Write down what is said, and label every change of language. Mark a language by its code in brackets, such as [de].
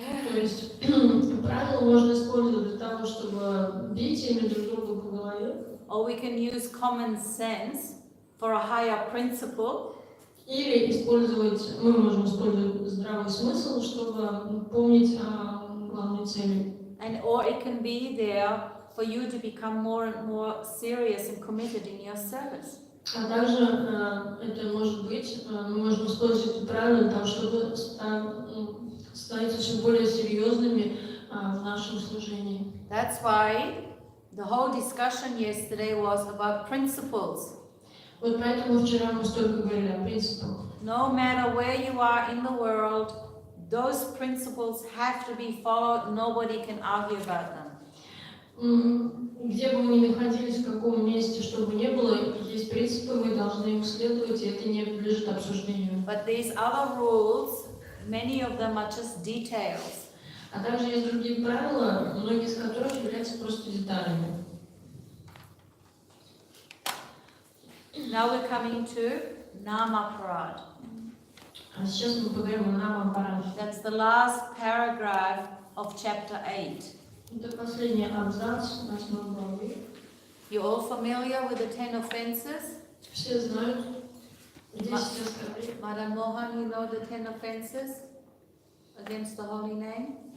[ru] То есть правила можно использовать для того, чтобы бить ими друг друга по голове. [en] Or we can use common sense for a higher principle. [ru] Или мы можем использовать здравый смысл, чтобы помнить о главной цели. [en] Or it can be there for you to become more and more serious and committed in your service. [ru] А также это может быть, мы можем использовать это правило для того, чтобы становиться все более серьезными в нашем служении. [en] That's why the whole discussion yesterday was about principles. [ru] Вот поэтому вчера мы столько говорили о принципах. [en] No matter where you are in the world, those principles have to be followed. Nobody can argue about them. [ru] Где бы мы ни находились, в каком месте, что бы ни было, есть принципы, мы должны им следовать, и это не подлежит обсуждению. [en] But these other rules, many of them are just details. [ru] А также есть другие правила, многие из которых являются просто деталями. [en] Now we're coming to Namaparad. [ru] А сейчас мы поговорим о Намапарад. [en] That's the last paragraph of chapter 8. [ru] Это последний абзац 8 главы. [en] You all familiar with the 10 offenses? [ru] Все знают 10 оскорблений. [en] Madam Mohan, you know the 10 offenses against the holy name?